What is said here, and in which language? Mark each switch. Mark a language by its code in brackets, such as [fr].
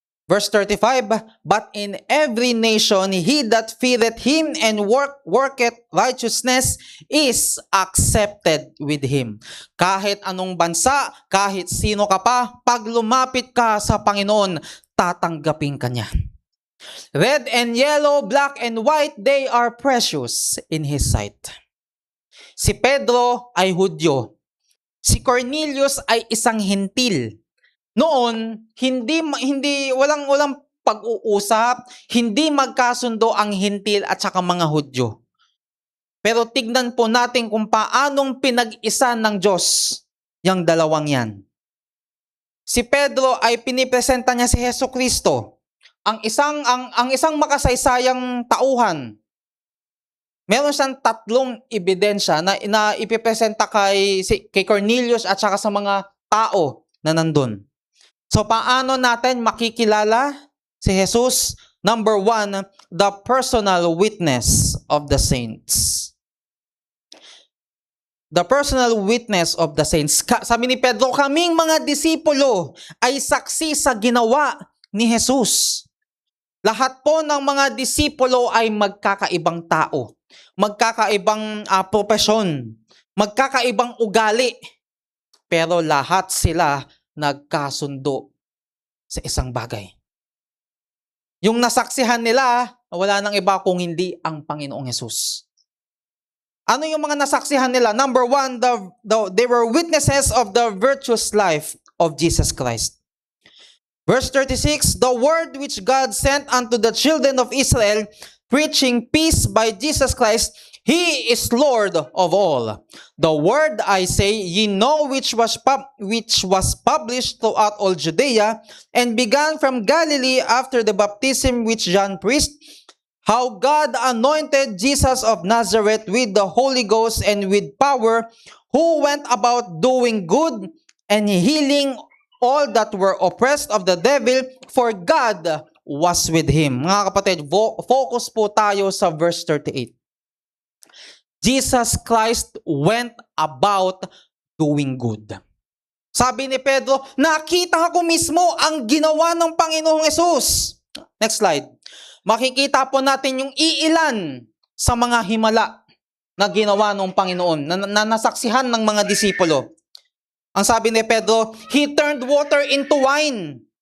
[en] Verse 35, but in every nation, he that feareth him and worketh righteousness is accepted with him. [tl] Kahit anong bansa, kahit sino ka pa, pag lumapit ka sa Panginoon, tatanggapin ka niya. [en] Red and yellow, black and white, they are precious in His sight. [tl] Si Pedro ay Hudyo. Si Cornelius ay isang hentil. Noon, walang pag-uusap, hindi magkasundo ang hentil at saka mga Hudyo. Pero tignan po natin kung paanong pinag-isa ng Diyos yung dalawang yan. Si Pedro ay pinipresenta niya si Jesucristo. Ang isang makasaysayang tauhan, meron siyang 3 ebidensya na ipipresenta kay Cornelius at saka sa mga tao na nandun. So paano natin makikilala si Jesus? [en] Number 1, the personal witness of the saints. The personal witness of the saints. [tl] Sabi ni Pedro, kaming mga disipulo ay saksi sa ginawa ni Jesus. Lahat po ng mga disipulo ay magkakaibang tao, magkakaibang propesyon, magkakaibang ugali, pero lahat sila nagkasundo sa isang bagay. Yung nasaksihan nila, wala nang iba kung hindi ang Panginoong Hesus. Ano yung mga nasaksihan nila? [en] Number 1, they were witnesses of the virtuous life of Jesus Christ. Verse 36, the word which God sent unto the children of Israel, preaching peace by Jesus Christ, He is Lord of all. The word I say, ye know, which was published throughout all Judea, and began from Galilee after the baptism which John preached, how God anointed Jesus of Nazareth with the Holy Ghost and with power, who went about doing good and healing all that were oppressed of the devil, for God was with him. [tl] Mga kapatid, focus po tayo sa verse 38. [en] Jesus Christ went about doing good. [tl] Sabi ni Pedro, nakita ko mismo ang ginawa ng Panginoong Hesus. [en] Next slide. [tl] Makikita po natin yung iilan sa mga himala na ginawa ng Panginoon, na nasaksihan ng mga disipulo. Ang sabi ni Pedro, [en] He turned water into wine.